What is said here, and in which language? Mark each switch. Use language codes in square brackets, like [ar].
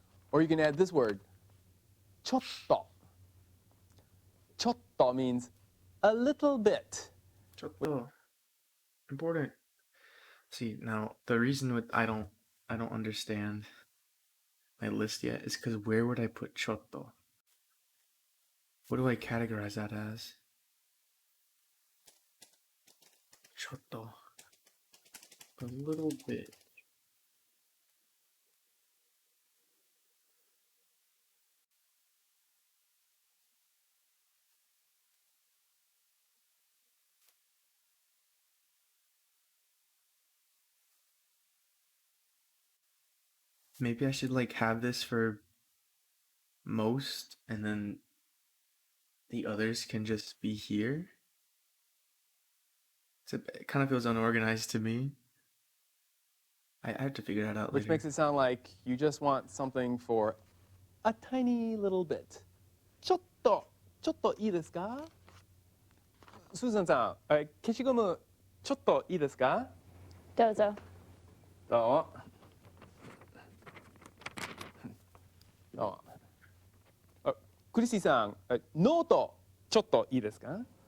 [en] Or you can add this word, ちょっと。 ちょっと means a little bit. ちょっと important. See, now the reason with I don't understand my list yet is because where would I put ちょっと? What do I categorize that as? ちょっと a little bit. Maybe I should like have this for most and then the others can just be here. It kind of feels unorganized to me. I have to figure that out Which later. makes it sound like you just want something for a tiny little bit. [ja] ちょっといいですか？スーザンさん、消しゴムちょっといいですか？どうぞ。どうも。どうも。クリスティさん、ノートちょっといいですか？